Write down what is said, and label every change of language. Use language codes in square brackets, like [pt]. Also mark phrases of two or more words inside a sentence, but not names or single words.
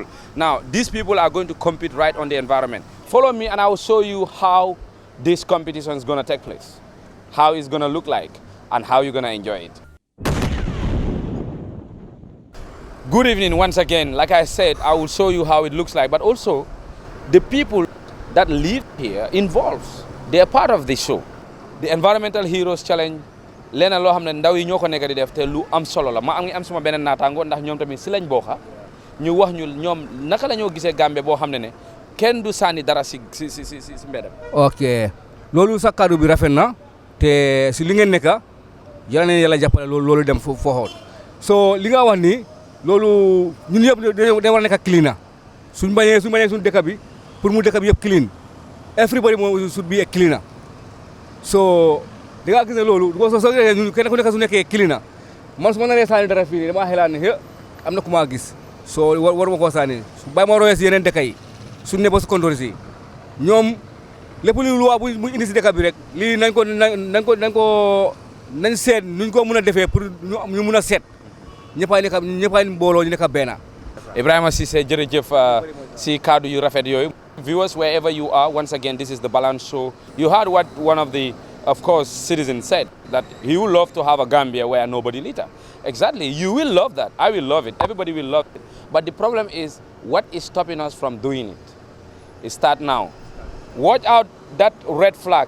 [en] Now, these people are going to compete right on the environment. Follow me and I will show you how this competition is going to take place, how it's going to look like, and how you're going to enjoy it. Good evening once again. Like I said, I will show you how it looks like, but also the people that live here involves. They are part of the show. The Environmental Heroes Challenge, [wo] leneen loo xam ne ndaw yi ñoo ko nekk di def te lu am solo la ma ngi am suma beneen naataango ndax ñoom tamit si lañ bokka ñu wax ñu ñoom naka la ñoo gisee Gambie boo xam ne kenn du sànni dara si mbedam. Ok loolu sa kaddu bi rafet na te si li ngeen nekk yàlla na yàlla jàppale loolu dem foofu so li nga wax ni loolu ñun yëpp dañu war a nekk clean na suñ bañee suñ dëkk bi pour mu dëkk bi yëpp [en] clean everybody should be a cleaner [wo] so di nga gis ne loolu soo kenn ku nekk su nekkee clean na man su ma naree sànni dara fii dama xelaat ne am na ku ma gis soo war ma koo sànni bàyyi ma royee si yeneen dëkk yi suñ ne ba su kontoor si ñoom lépp lu loi bu indi si dëkk bi rek lii nañ seet nuñ ko mën a defee pour ñu mën a seet ñëppay mbooloo ñu nekk benn. Ibrahima Cissé jërëjëf si kaddu yu rafet yooyu. [en] Viewers, wherever you are, once again, this is the Balance Show. You heard what one of the, of course, citizens said, that he would love to have a Gambia where nobody litter. Exactly. You will love that. I will love it. Everybody will love it. But the problem is, what is stopping us from doing it? It starts now. Watch out that red flag.